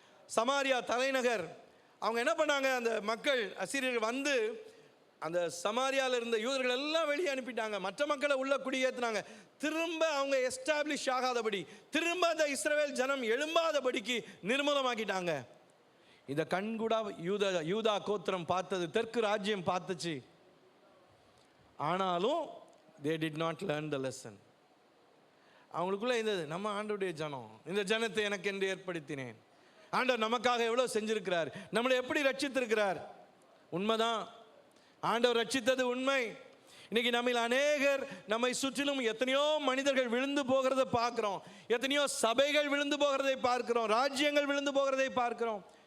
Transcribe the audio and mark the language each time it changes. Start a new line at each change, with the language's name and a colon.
Tamil: சமாரியா தலைநகர் அவங்க என்ன பண்ணாங்க, அந்த மக்கள் அசிரியர்கள் வந்து அந்த சமாரியாவில் இருந்த யூதர்கள் எல்லாம் வெளியே அனுப்பிட்டாங்க, மற்ற மக்களை உள்ள குடியேற்றினாங்க. திரும்ப அவங்க எஸ்டாப்ளிஷ் ஆகாதபடி, திரும்ப அந்த இஸ்ரவேல் ஜனம் எழும்பாதபடிக்கு நிர்மூலமாக்கிட்டாங்க. இதை கண்கூடா யூதா கோத்திரம் பார்த்தது, தெற்கு ராஜ்யம் பார்த்துச்சு. ஆனாலும்
English: they did not learn the lesson.
Tamil: அவங்களுக்குள்ள இருந்தது, நம்ம ஆண்டவருடைய ஜனம், இந்த ஜனத்தை எனக்கு என்று ஏற்படுத்தினேன், ஆண்டவர் நமக்காக எவ்வளோ செஞ்சிருக்கிறார், நம்மளை எப்படி ரட்சித்திருக்கிறார். உண்மைதான், ஆண்டவர் ரட்சித்தது உண்மை. இன்னைக்கு நம்மில் அநேகர், நம்மை சுற்றிலும் எத்தனையோ மனிதர்கள் விழுந்து போகிறதை பார்க்கிறோம், எத்தனையோ சபைகள் விழுந்து போகிறதை பார்க்கிறோம், ராஜ்யங்கள் விழுந்து போகிறதை பார்க்கிறோம்.